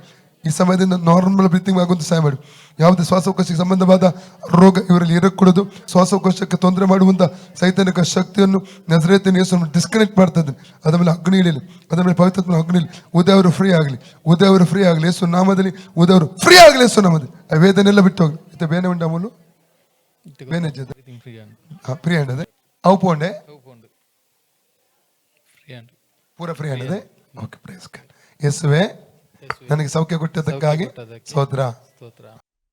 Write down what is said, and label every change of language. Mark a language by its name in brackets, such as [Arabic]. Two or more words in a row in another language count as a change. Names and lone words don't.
[Kannada] ಈ ಸಮಯದಿಂದ [English] normal breathing [Kannada] ಆಗುವಂತ ಸಹಾಯ ಮಾಡಿ. ಯಾವುದೇ ಶ್ವಾಸಕೋಶಕ್ಕೆ ಸಂಬಂಧವಾದ ರೋಗ ಇವರಲ್ಲಿ ಇರக்கூಡದು. ಶ್ವಾಸಕೋಶಕ್ಕೆ ತೊಂದರೆ ಮಾಡುವಂತ ಸೈತಾನಿಕ ಶಕ್ತಿಯನ್ನು ನಜರೇತಿನ ಯೇಸುವನ್ನು ಡಿಸ್ಕನೆಕ್ಟ್ ಮಾಡ್ತಾ ಇದ್ದೀನಿ. ಅದರ ಮೇಲೆ ಅಗ್ನಿ ಇಳಿಲಿ, ಅದರ ಮೇಲೆ ಪವಿತ್ರಾತ್ಮನ ಅಗ್ನಿ ಇಳಿ. ಉದಯವರು ಫ್ರೀ ಆಗಲಿ, ಉದಯವರು ಫ್ರೀ ಆಗಲಿ ಯೇಸು ನಾಮದಲ್ಲಿ. ಉದಯವರು ಫ್ರೀ ಆಗಲಿ ಯೇಸು ನಾಮದಲ್ಲಿ. ಆ ವೇದನೆಲ್ಲ ಬಿಟ್ಟು ಹೋಗ್ಲಿ. [Tulu] ಇತ್ತೆ ಬೇನೆ ಉಂಡ ಅಮೂಲು ಬೇನೆ [English] free hand [Tulu] ಅದೇ ಅವು ಪೋಂಡೆ ಪೂರ [English] free hand [Tulu] ಅದೇ. [English] Okay, praise God. [Kannada] ಯೇಸುವೇ ನನಗೆ ಸೌಖ್ಯ ಕೊಟ್ಟದಕ್ಕಾಗಿ ಸ್ತೋತ್ರ.